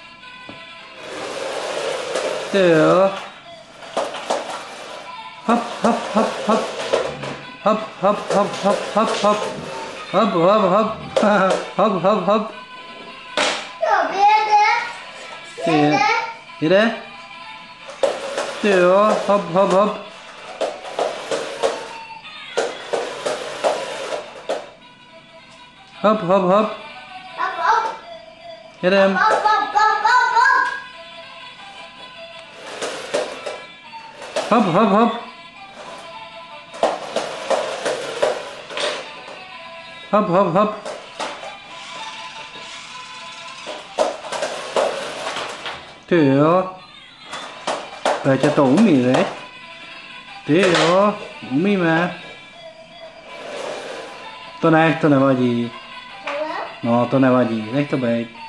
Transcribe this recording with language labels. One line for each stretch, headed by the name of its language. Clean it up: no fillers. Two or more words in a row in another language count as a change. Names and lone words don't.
Czech: Ty jo. Hop, hop, hop, hop. Hop, hop, hop, hop, hop, hop. Hop, hop, hop. Hop, hop, hop. Jede. Jede. Ty jo. Hop, hop, hop. Hop, hop, hop. Jedem. Hop, hop, hop. Hop, hop, hop. Ty jo. Péťa to umí, veď? Ty jo, umíme. To nech, to nevadí. No, to nevadí, nech to bejt.